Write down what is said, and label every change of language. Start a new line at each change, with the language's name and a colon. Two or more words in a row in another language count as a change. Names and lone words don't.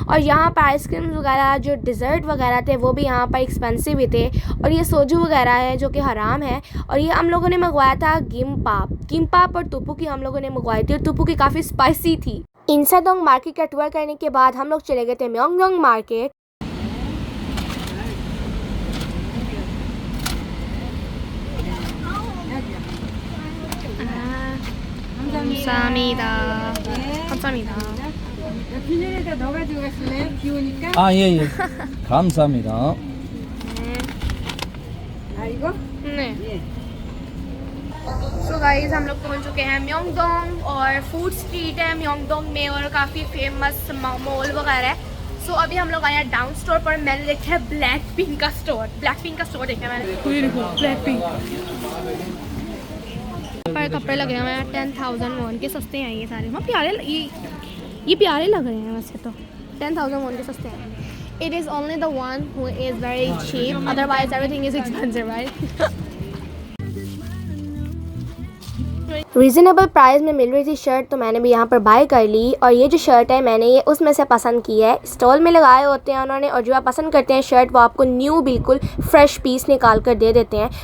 Hindi: और यहाँ पर आइसक्रीम वगैरह जो डिज़र्ट वगैरह थे वो भी यहाँ पर एक्सपेंसिव ही थे। और ये सोजू वगैरह है जो कि हराम है। और ये हम लोगों ने मंगवाया था गिमपाप और टोपोकी हम लोगों ने मंगवाई थी, और टोपोकी काफ़ी स्पाइसी थी। इंसादोंग मार्केट का टूर करने के बाद हम लोग चले गए थे म्योंगडोंग मार्केट।
Korean: 감사합니다. 감사합니다. 비닐에다 넣어가지고 가실래요? 비우니까. 아, 예, 예. 감사합니다. 아 이거?
Hindi: नहीं।
Korean: 예.
English: so guys
Hindi: हम लोग पहुंच चुके हैं म्योंगडोंग, और
English: food street
Hindi: है म्योंगडोंग में, और काफ़ी
English: famous mall
Hindi: वगैरह है। सो अभी हम लोग आए हैं डाउन स्टोर पर। मैंने देखा है ब्लैक पिंक का स्टोर देखा है मैंने। ब्लैक पिंक पर कपड़े लगे हुए हैं 10,000 वॉन के, सस्ते हैं ये सारे। हाँ प्यारे, ये प्यारे लग रहे हैं वैसे तो। 10,000 वॉन के सस्ते हैं।
English: It is only the one who is very cheap, otherwise everything is expensive, right? reasonable price
Hindi: में मिल रही थी शर्ट, तो मैंने भी यहाँ पर बाय कर ली। और ये जो शर्ट है मैंने ये उसमें से पसंद की है। स्टॉल में लगाए होते हैं उन्होंने, और जो आप पसंद करते हैं शर्ट वो आपको न्यू बिल्कुल
English: fresh piece
Hindi: निकाल कर दे देते हैं।